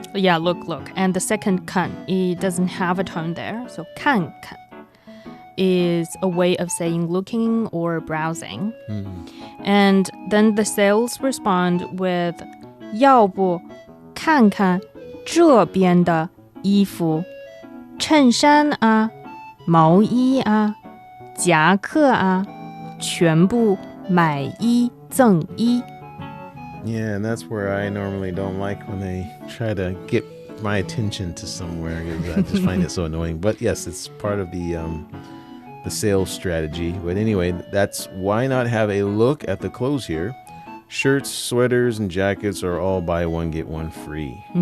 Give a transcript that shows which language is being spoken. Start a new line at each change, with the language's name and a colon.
English: Yeah, look. And the second 看, it doesn't have a tone there. So 看is a way of saying looking or browsing. And then the sales respond with
Chinese: 要不看看这边的衣服，衬衫啊，毛衣啊，夹克啊，全部买一赠一。
English: Yeah, and that's where I normally don't like when they try to get my attention to somewhere, because I just find it so annoying. But yes, it's part of the sales strategy. But anyway, that's why not have a look at the clothes here. Shirts, sweaters, and jackets are all buy one, get one free.